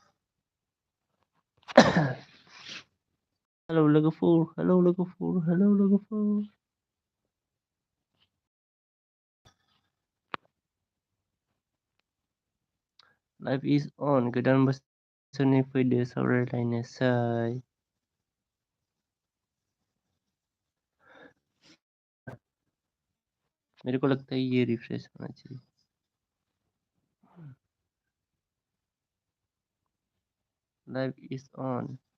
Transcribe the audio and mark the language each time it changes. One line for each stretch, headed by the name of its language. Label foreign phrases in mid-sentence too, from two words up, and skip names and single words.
Bodo: हेलो लोगोफोर, हेलो लोगोफोर, हेलो लोगोफोर।
English: life is on.
Bodo: गोदान बोसोरनि फैदो सावरायलायनोसै।
Hindi: मेरे को लगता है ये रिफ्रेश होना चाहिए।
English: life is on.